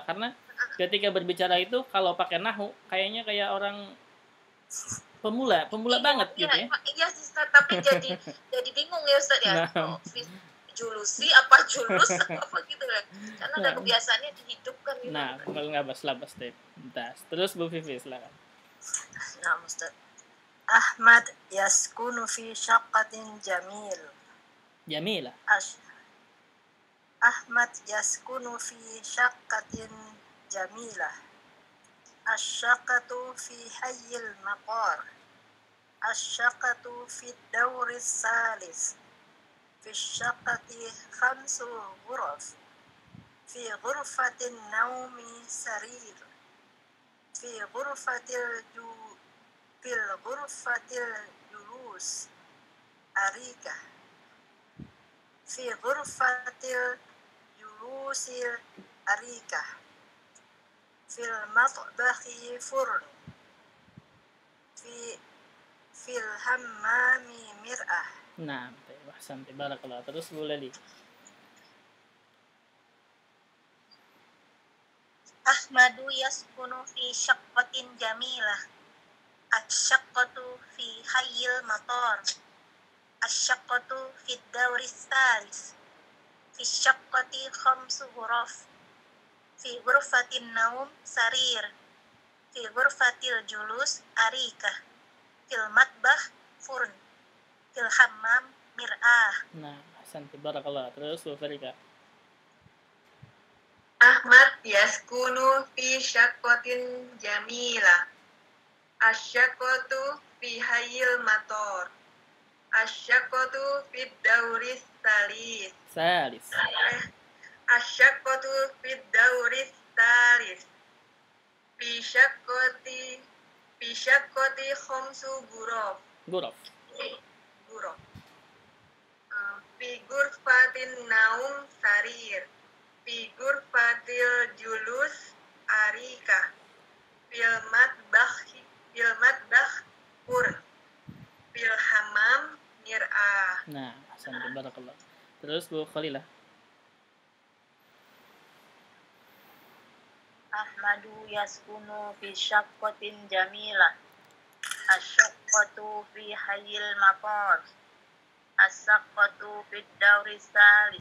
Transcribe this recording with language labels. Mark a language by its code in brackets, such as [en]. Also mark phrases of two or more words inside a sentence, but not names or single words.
[id] Karena ketika berbicara itu kalau pakai nahwu kayaknya kayak orang pemula banget gitu ya. Iya Ustaz, tapi jadi bingung ya Ustaz ya. Nah. Julusi apa julus apa gitu kan. Karena ada kebiasaannya dihidupkan gitu. Nah, kalau nggak labas deh. Terus Bu Vivi silakan. Nah, Ustaz. [ar] أحمد يسكن في شقة Jamilah. أحمد يسكن في شقة جميلة. الشقة في حي المقر. الشقة في الدور الثالث. في الشقة خمس غرف. في غرفة النوم سرير. في غرفة الجلوس أريكة. في غرفة الجلوس أريكة. في المطبخ فرن. في الحمام مرآة. Nah, أحسنت بارك الله. [id] Terus Bu Leli. [ar] أحمد يسكن في شقة جميلة. الشقة في حي المطار. الشقة في الدور الثالث. في الشقة خمس غرف. في غرفة النوم سرير. في غرفة الجلوس أريكة. في المطبخ فرن. في الحمام مرآة. Nah, أحسنت بارك الله. [id] Terus Bu Farika. [ar] أحمد يسكن في شقة جميلة. الشقة في حي المطار. الشقة في الدور الثالث. الشقة في الدور الثالث. في الشقة خمس غرف. Ghuraf. Ghuraf. في غرفة النوم سرير. في غرفة الجلوس أريكة. في المطبخ فرن. في الحمام مرآة. Nah, أحسنتم، بارك الله. [id] Terus Bu Khalilah. [ar] أحمد يسكن في شقة جميلة. الشقة في حي المقر. الشقة في الدور الثالث.